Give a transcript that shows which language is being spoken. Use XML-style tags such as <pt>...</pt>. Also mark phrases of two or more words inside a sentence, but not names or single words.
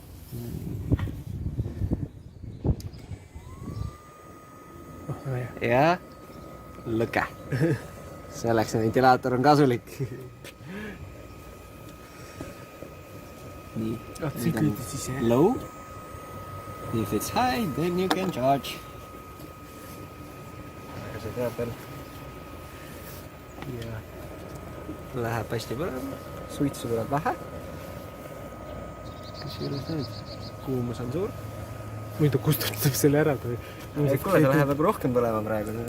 <et>Väga hea. Ja lõke. Selleks ventilaator on kasulik. Nii. Siin kõidi siis, jah?</et> <en>Low. If it's high, then you can charge.</en> <et>Aga see teab veel. Ja läheb hästi põlema. Suitsu tuleb vähe. Kas juures nüüd? Kuumus on suur. Muidu kustutab selle ära. Kuule, see läheb nagu rohkem põlema praegu.</et>